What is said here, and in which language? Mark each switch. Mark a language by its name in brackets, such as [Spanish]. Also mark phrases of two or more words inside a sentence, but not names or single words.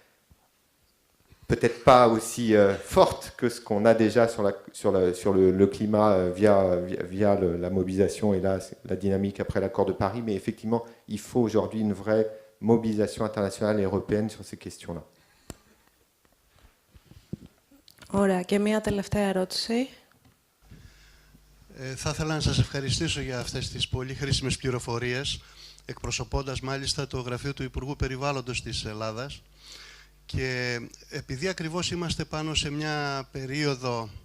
[French] Peut-être pas aussi forte que ce qu'on a déjà sur le climat via la mobilisation et la dynamique après l'accord de Paris, mais effectivement, il faut aujourd'hui une vraie mobilisation internationale et européenne sur ces questions-là. [Greek] Ωραία. Και μία τελευταία ερώτηση. Θα ήθελα να σας ευχαριστήσω για αυτές τις πολύ χρήσιμες πληροφορίες, εκπροσωπώντας μάλιστα το Γραφείο του Υπουργού Περιβάλλοντος της Ελλάδας. Και επειδή ακριβώς είμαστε πάνω σε μια περίοδο...